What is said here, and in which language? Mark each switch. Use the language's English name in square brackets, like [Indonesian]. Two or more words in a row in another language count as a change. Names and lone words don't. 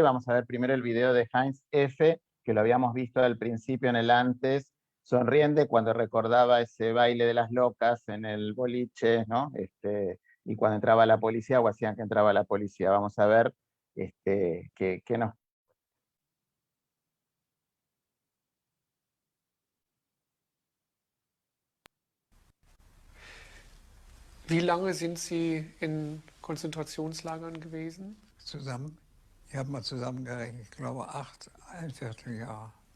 [Spanish] Vamos a ver primero el video de Heinz F., que lo habíamos visto al principio en el antes, sonriente cuando recordaba ese baile de las locas en el boliche, ¿no? Y cuando entraba la policía, o hacían que entraba la policía. Vamos a ver qué nos... [German] Wie lange sind Sie in Konzentrationslagern gewesen? Zusammen, ich habe mal zusammengerechnet, ich glaube 8, ein Vierteljahr.